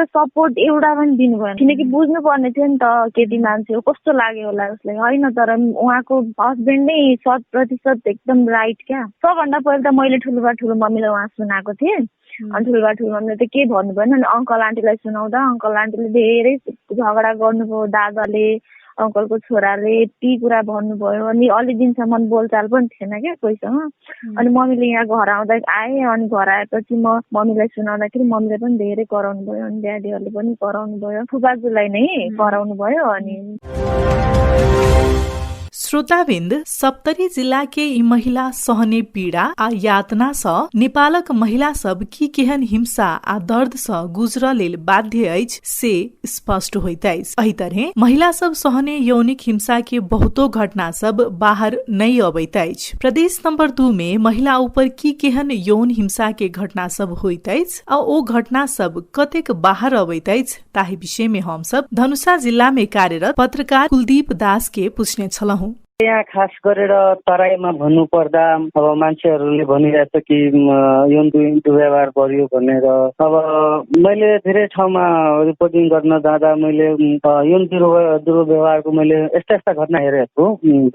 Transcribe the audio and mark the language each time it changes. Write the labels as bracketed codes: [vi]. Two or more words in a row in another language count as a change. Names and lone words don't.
[ne] सपोर्ट एउटा पनि दिनु भएन किनकि बुझ्नु पर्ने थियो नि त केटी मान्छे हो कस्तो लाग्यो होला उसलाई होइन तर उहाँको हस्बेन्ड नै 100% एकदम राइट क्या सबभन्दा पहिला त मैले ठुलो मम्मीलाई उहाँ सुनाएको थिएँ अनि ठुलो मम्मीले त के भन्नु भएन अनि अङ्कल आन्टीलाई सुनाउँदा अङ्कल आन्टीले धेरै झगडा गर्नुभयो दादाले अङ्कलको छोराले यति कुरा भन्नुभयो अनि अलि दिनसम्म बोलचाल पनि थिएन क्या कोहीसँग। अनि मम्मीले यहाँ घर आएँ अनि घर आएपछि म मम्मीलाई सुनाउँदाखेरि मम्मीले पनि धेरै कराउनु भयो अनि ड्याडीहरूले पनि कराउनु भयो, फुपाजुलाई नै कराउनु भयो। अनि [mai] श्रोताबिन्द, सप्तरी जिला के ई महिला सहने पीड़ा आ यातना स नेपालक महिला सब की केहन हिंसा आ दर्द स गुजर लेल बाध्य अछि से स्पष्ट होइत अछि। एही तरहे महिला सब सहने यौनिक हिंसा के बहुतो घटना सब बाहर नहीं अबैत अछि। प्रदेश नंबर 2 में महिला ऊपर की केहन यौन हिंसा के घटना सब होइत अछि आ ओ घटना सब कतेक बाहर अबैत अछि ताहि विषय में हम सब धनुषा जिला में कार्यरत पत्रकार कुलदीप दास के पूछने छलौं। [ne] यहाँ खास गरेर तराईमा भन्नुपर्दा अब मान्छेहरूले भनिरहेछ कि यौन दुर्व्यवहार बढ्यो भनेर। अब मैले धेरै ठाउँमा रिपोर्टिङ गर्न जाँदा मैले यौन दुर्व्यवहारको मैले यस्ता घटना हेरेको छु।